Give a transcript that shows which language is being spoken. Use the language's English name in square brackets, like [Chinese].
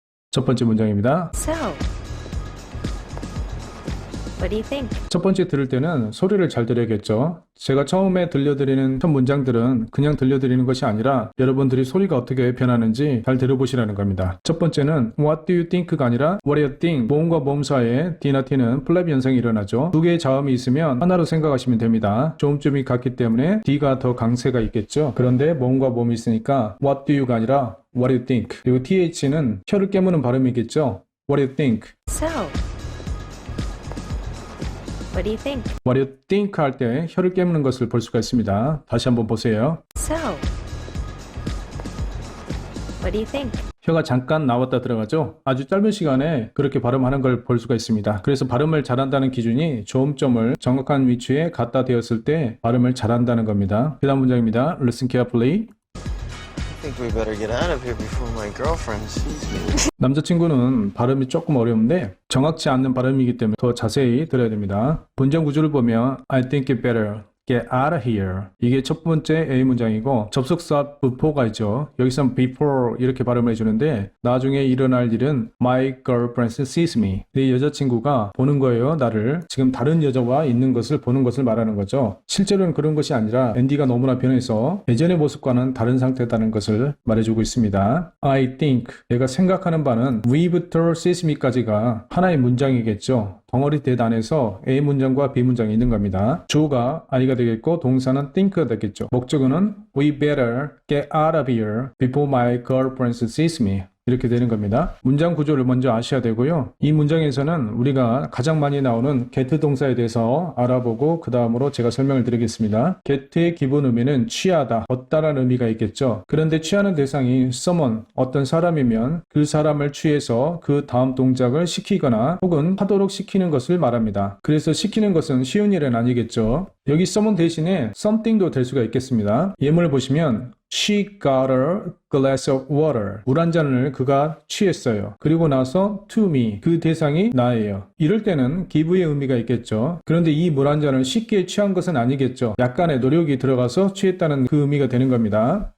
[Korean] 첫 번째 문장입니다. [English] So, what do you think? [Korean] 첫 번째 들을 때는 소리를 잘 들어야겠죠. 제가 처음에 들려드리는 첫 문장들은 그냥 들려드리는 것이 아니라 여러분들이 소리가 어떻게 변하는지 잘 들어보시라는 겁니다. 첫 번째는 [English] What do you think가 아니라 What do you think? [Korean] 모음과 모음 사이에 D나 T는 플랩 현상이 일어나죠. 두 개의 자음이 있으면 하나로 생각하시면 됩니다. 조음점이 같기 때문에 D가 더 강세가 있겠죠. 그런데 모음과 모음이 있으니까 [English] What do you가 아니라 What do you think? [Korean] 그리고 TH는 혀를 깨무는 발음이겠죠. [English] What do you think? So, what do you think? What do you think [Korean] 할 때 혀를 깨무는 것을 볼 수가 있습니다. 다시 한번 보세요. [English] So, what do you think? [Korean] 혀가 잠깐 나왔다 들어가죠. 아주 짧은 시간에 그렇게 발음하는 걸 볼 수가 있습니다. 그래서 발음을 잘한다는 기준이 조음점을 정확한 위치에 갖다 대었을 때 발음을 잘한다는 겁니다. 그 다음 문장입니다. [English] Listen carefully. I think we better get out of here before my girlfriend sees me. [Korean] 남자친구는 발음이 조금 어려운데 정확치 않는 발음이기 때문에 더 자세히 들어야 됩니다. 문장 구조를 보면 [English] I think it better get out of here. [Korean] 이게 첫 번째 A 문장이고 접속사 before가 있죠. 여기서는 before 이렇게 발음을 해주는데 나중에 일어날 일은 [English] my girlfriend sees me. [Korean] 내 여자친구가 보는 거예요. 나를. 지금 다른 여자와 있는 것을 보는 것을 말하는 거죠. 실제로는 그런 것이 아니라 앤디가 너무나 변해서 예전의 모습과는 다른 상태다는 것을 말해주고 있습니다. I think 내가 생각하는 바는 we부터 sees me까지가 하나의 문장이겠죠. 덩어리 대단에서 A 문장과 B 문장이 있는 겁니다. 주어가 I가 되겠고 동사는 think가 되겠죠. 목적어는 [English] We better get out of here before my girlfriend sees me. [Korean] 이렇게 되는 겁니다. 문장 구조를 먼저 아셔야 되고요. 이 문장에서는 우리가 가장 많이 나오는 get 동사에 대해서 알아보고 그 다음으로 제가 설명을 드리겠습니다. get의 기본 의미는 취하다, 얻다라는 의미가 있겠죠. 그런데 취하는 대상이 someone, 어떤 사람이면 그 사람을 취해서 그 다음 동작을 시키거나 혹은 하도록 시키는 것을 말합니다. 그래서 시키는 것은 쉬운 일은 아니겠죠. 여기 someone 대신에 something도 될 수가 있겠습니다. 예문을 보시면 [English] She got a glass of water. [Korean] 물 한 잔을 그가 취했어요. 그리고 나서 [English] to me. [Korean] 그 대상이 나예요. 이럴 때는 give의 의미가 있겠죠. 그런데 이 물 한 잔을 쉽게 취한 것은 아니겠죠. 약간의 노력이 들어가서 취했다는 그 의미가 되는 겁니다.